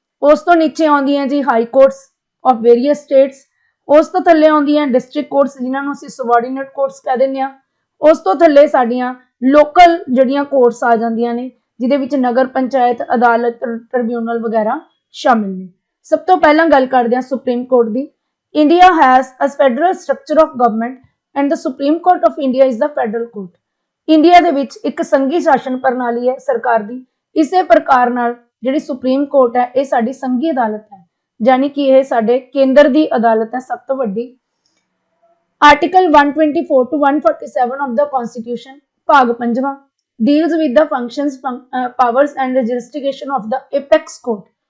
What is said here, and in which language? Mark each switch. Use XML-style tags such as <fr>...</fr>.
<pa>ਉਸ ਤੋਂ ਨੀਚੇ ਆਉਂਦੀਆਂ ਜੀ</pa> <en>High courts of various states.</en> <pa>ਉਸ ਤੋਂ ਥੱਲੇ ਆਉਂਦੀਆਂ ਡਿਸਟ੍ਰਿਕਟ ਕੋਰਟਸ, ਜਿਨ੍ਹਾਂ ਨੂੰ ਅਸੀਂ ਸਬਆਰਡੀਨੇਟ ਕੋਰਟਸ ਕਹਿ ਦਿੰਦੇ ਹਾਂ। ਉਸ ਤੋਂ ਥੱਲੇ ਸਾਡੀਆਂ ਲੋਕਲ ਜਿਹੜੀਆਂ ਕੋਰਟਸ ਆ ਜਾਂਦੀਆਂ ਨੇ, ਜਿਹਦੇ ਵਿੱਚ ਨਗਰ ਪੰਚਾਇਤ, ਅਦਾਲਤ, ਟ੍ਰਿਬਿਊਨਲ ਵਗੈਰਾ ਸ਼ਾਮਿਲ ਨੇ। ਸਭ ਤੋਂ ਪਹਿਲਾਂ ਗੱਲ ਕਰਦੇ ਹਾਂ supreme court ਦੀ।</pa> <en>India has a federal structure of government and the Supreme Court of India is the federal court.</en> <pa>India ਦੇ ਵਿੱਚ ਇੱਕ ਸੰਘੀ ਸ਼ਾਸਨ ਪ੍ਰਣਾਲੀ ਹੈ ਸਰਕਾਰ ਦੀ। ਇਸੇ ਪ੍ਰਕਾਰ ਨਾਲ ਜਿਹੜੀ ਸੁਪਰੀਮ ਕੋਰਟ ਹੈ ਇਹ ਸਾਡੀ ਸੰਘੀ ਅਦਾਲਤ ਹੈ, ਯਾਨੀ ਕਿ ਇਹ ਸਾਡੇ ਕੇਂਦਰ ਦੀ ਅਦਾਲਤ ਹੈ ਸਭ ਤੋਂ ਵੱਡੀ।</pa> <en>article 124 to 147 of the Constitution,</en> <pa>ਭਾਗ 5ਵਾਂ,</pa> <en>deals with the functions, powers and jurisdiction of the apex court.</en>